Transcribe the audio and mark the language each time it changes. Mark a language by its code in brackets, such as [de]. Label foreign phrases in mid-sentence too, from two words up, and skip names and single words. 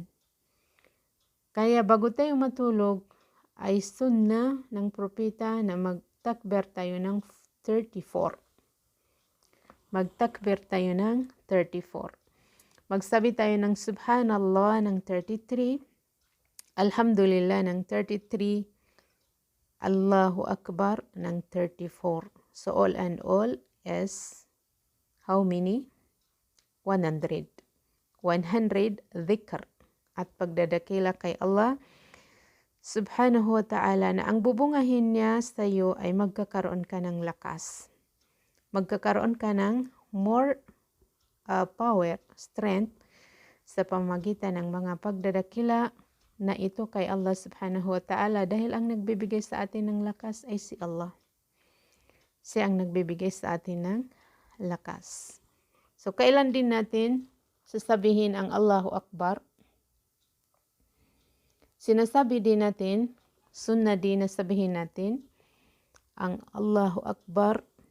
[tl] Kaya bago tayo matulog, ay sunnah ng propeta na magtakbir tayo ng 34. Magtakbir tayo ng 34. Magsabi tayo ng Subhanallah ng 33, Alhamdulillah ng 33, [ar] الله أكبر [tl] ng 34. [en] So all and all is how many? 100. 100 dhikr. [tl] At pagdadakila kay Allah [ar] سبحانه وتعالى [tl] na ang bubungahin niya sa iyo ay magkakaroon ka ng lakas. Magkakaroon ka ng [en] more power, strength [tl] sa pamamagitan ng mga pagdadakila na ito kay Allah [ar] سبحانه وتعالى [tl] dahil ang nagbibigay sa atin ng lakas ay si Allah. Siya ang nagbibigay sa atin ng lakas. So kailan din natin sasabihin ang [ar] الله أكبر? [tl] Sinasabi din natin, sunnah din na sabihin natin, ang [ar] الله أكبر.